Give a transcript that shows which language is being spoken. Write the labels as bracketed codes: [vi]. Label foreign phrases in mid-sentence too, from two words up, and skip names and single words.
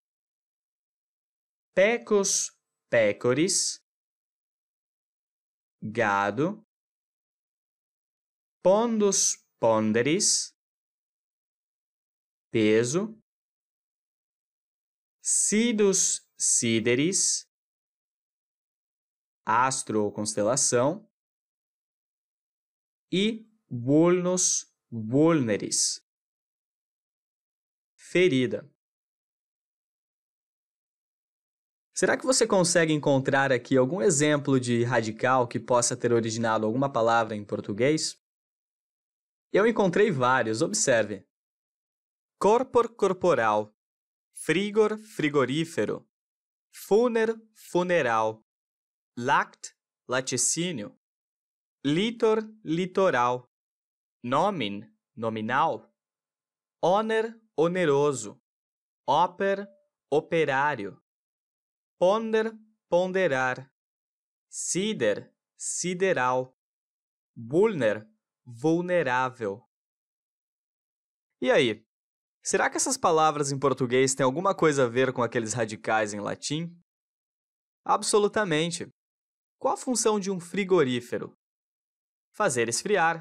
[la] pecus pecoris, gado, pondus ponderis, peso, sidus sideris, [pt] astro ou constelação, e [la] vulnus vulneris, [pt] ferida. Será que você consegue encontrar aqui algum exemplo de radical que possa ter originado alguma palavra em português? Eu encontrei vários, observe. Corpor corporal, frigor frigorífero, funer funeral, lact laticínio, litor litoral, nomen nominal, oner oneroso, oper operário, ponder ponderar, sider sideral, vulner vulnerável. E aí? Será que essas palavras em português têm alguma coisa a ver com aqueles radicais em latim? Absolutamente. Qual a função de um frigorífero? Fazer esfriar.